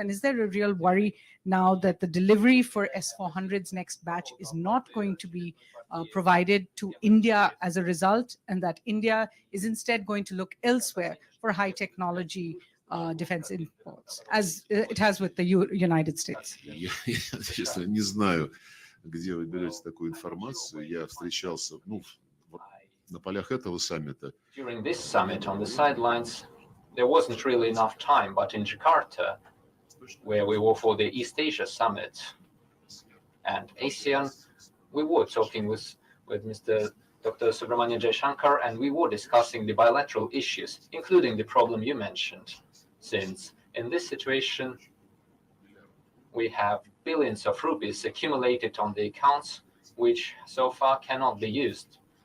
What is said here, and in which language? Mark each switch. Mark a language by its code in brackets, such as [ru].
[en] And is there a real worry now that the delivery for S-400's next batch is not going to be provided to India as a result, and that India is instead going to look elsewhere for high technology defense imports, as it has with the United States? [ru] Я, честно, не знаю, где вы берете такую информацию. Я встречался, на полях этого саммита. [en] During this summit, on the sidelines, there wasn't really enough time, but in Jakarta, where we were for the East Asia Summit and ASEAN, we were talking with Mr. Dr. Subramanian Jaishankar, and we were discussing the bilateral issues, including the problem you mentioned, since in this situation, we have billions of rupees accumulated on the accounts, which so far cannot be used.